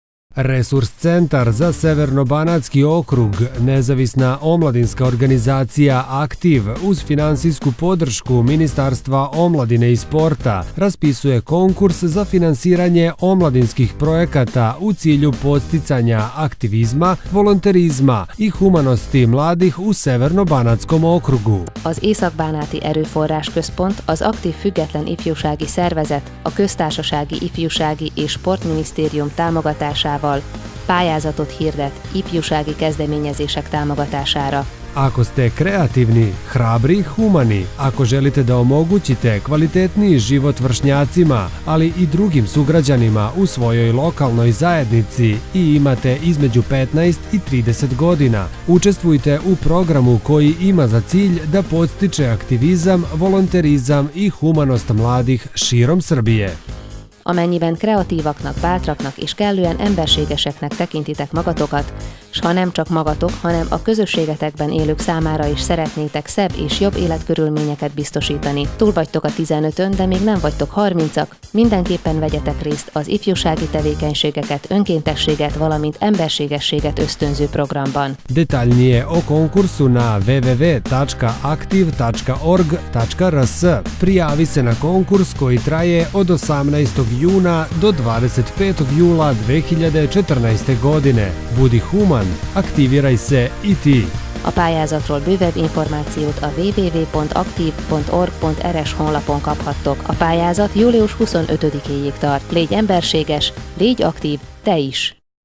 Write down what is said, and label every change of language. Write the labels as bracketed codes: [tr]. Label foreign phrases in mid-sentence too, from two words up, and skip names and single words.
[sr] Resurs centar za Severno-banatski okrug, nezavisna omladinska organizacija Aktiv uz finansijsku podršku Ministarstva omladine i sporta raspisuje konkurs za finansiranje omladinskih projekata u cilju podsticanja aktivizma, volonterizma i humanosti mladih u Severno-banatskom okrugu. [hu] Az Észak-bánáti Erőforrásközpont, az Aktív Független Ifjúsági Szervezet, a Köztársasági Ifjúsági és Sportminisztérium támogatásával pályázatot hirdet ifjúsági kezdeményezések támogatására. [sr] Ako ste kreativni, hrabri, humani, ako želite da omogućite kvalitetniji život vršnjacima, ali i drugim sugrađanima u svojoj lokalnoj zajednici i imate između 15 i 30 godina, učestvujte u programu koji ima za cilj da podstiče aktivizam, volonterizam i humanost mladih širom Srbije. [hu] Amennyiben kreatívaknak, bátraknak és kellően emberségeseknek tekintitek magatokat, s ha nem csak magatok, hanem a közösségetekben élők számára is szeretnétek szebb és jobb életkörülményeket biztosítani. Túl vagytok a 15-ön, de még nem vagytok 30-ak, mindenképpen vegyetek részt az ifjúsági tevékenységeket, önkéntességet, valamint emberségességet ösztönző programban. [sr] Detaljnije o konkursu na www.aktiv.org.rs. Prijavi se na konkurs koji traje od 18. juna do 25. jula 2014. godine. Budi human, aktiviraj se i ti. [hu] A pályázatról bővebb információt a www.aktiv.org.rs honlapon kaphattok. A pályázat július 25-éig tart. Légy emberséges, légy aktív, te is!